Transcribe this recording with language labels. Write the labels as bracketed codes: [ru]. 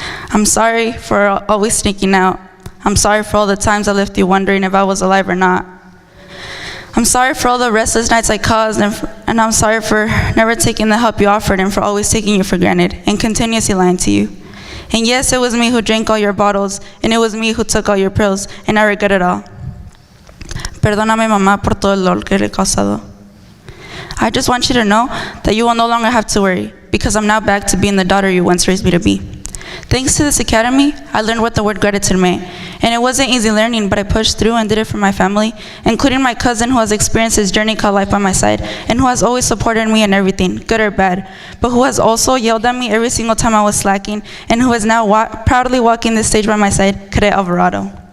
[en] I'm sorry for always sneaking out. I'm sorry for all the times I left you wondering if I was alive or not. I'm sorry for all the restless nights I caused, and I'm sorry for never taking the help you offered and for always taking you for granted and continuously lying to you. And yes, it was me who drank all your bottles, and it was me who took all your pills, and I regret it all. [es] Perdóname, mamá, por todo el dolor que le he causado. [en] I just want you to know that you will no longer have to worry, because I'm now back to being the daughter you once raised me to be. Thanks to this academy, I learned what the word gratitude meant. And it wasn't easy learning, but I pushed through and did it for my family, including my cousin who has experienced this journey called life by my side, and who has always supported me in everything, good or bad, but who has also yelled at me every single time I was slacking, and who is now proudly walking this stage by my side, Cadet Alvarado.